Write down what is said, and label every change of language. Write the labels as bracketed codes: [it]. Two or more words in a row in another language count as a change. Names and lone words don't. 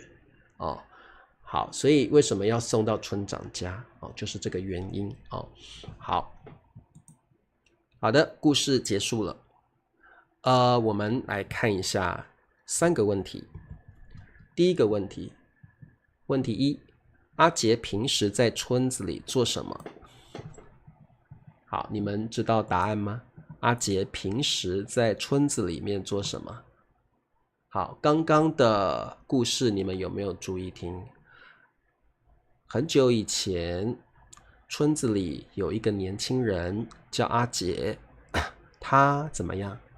[zh] 好，所以為什麼要送到村長家？就是這個原因。好的，故事結束了。我們來看一下3個問題。第一個問題，問題1，阿杰平時在村子裡做什麼？好，你們知道答案嗎？阿杰平時在村子裡面做什麼？好，剛剛的故事你們有沒有注意聽？很久以前，村子裡有一個年輕人叫阿杰，他怎麼樣？